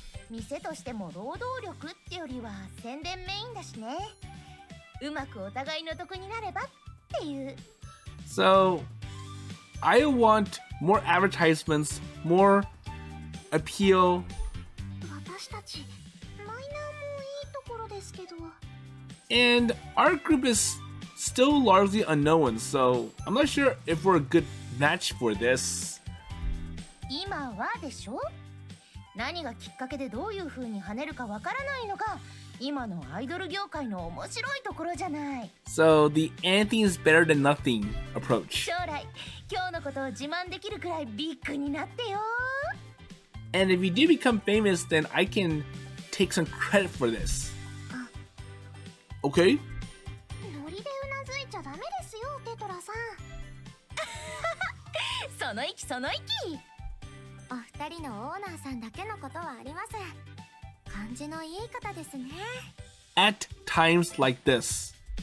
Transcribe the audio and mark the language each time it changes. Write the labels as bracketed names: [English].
[Japanese] 店としても労働力ってよりは宣伝メインだしね。うまくお互いの得になればっていう。 [English] So, I want more advertisements, more appeal. [Japanese] 私たちマイナーもいいところですけど。 [English] And our group is still largely unknown, so I'm not sure if we're a good match for this. [Japanese] 今はでしょ？何がきっかけでどういう風に跳ねるかわからないのが今のアイドル業界の面白いところじゃない。 [English] So, the anything is better than nothing approach. [Japanese] 将来今日のことを自慢できるくらいビッグになってよ。 [English] And if you do become famous, then I can take some credit for this. Okay? [Japanese] ノリでうなずいちゃダメですよ、テトラさん。その息その息。お二人のオーナーさんだけのことはありません。感じのいい方ですね。 [English] At times like this.